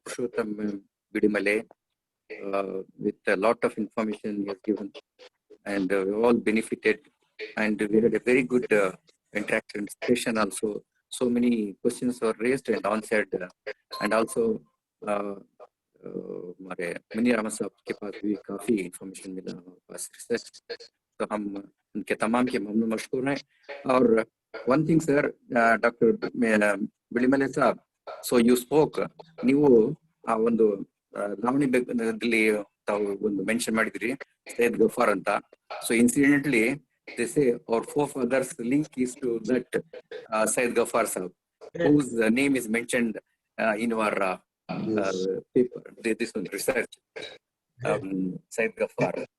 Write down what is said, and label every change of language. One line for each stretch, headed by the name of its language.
English: Purushottam Bidimale with a lot of information he has given, and we all benefited, and we had a very good interaction session also. So many questions were raised and answered, and also
Hindi: हमारे मुनीर अहमद साहब के पास भी काफी information मिला हमारे पास research, तो हम उनके तमाम के ममनून मशकूर हैं.
Kannada: और
English: one thing sir,
Kannada: doctor Bilimale Sab,
English: so you spoke,
Kannada: ನೀವು ಆ ಒಂದು ಲಾವಣಿ ಬಗ್ಗೆ ತಾವು ಒಂದು ಮೆನ್ಷನ್ ಮಾಡಿದ್ರಿ, ಸೈಯದ್ ಗಫಾರ್ ಅಂತ.
English: So incidentally they say our forefathers link is to that Syed Ghaffar Sahab, whose name is mentioned in our paper, this one research, Syed Ghaffar.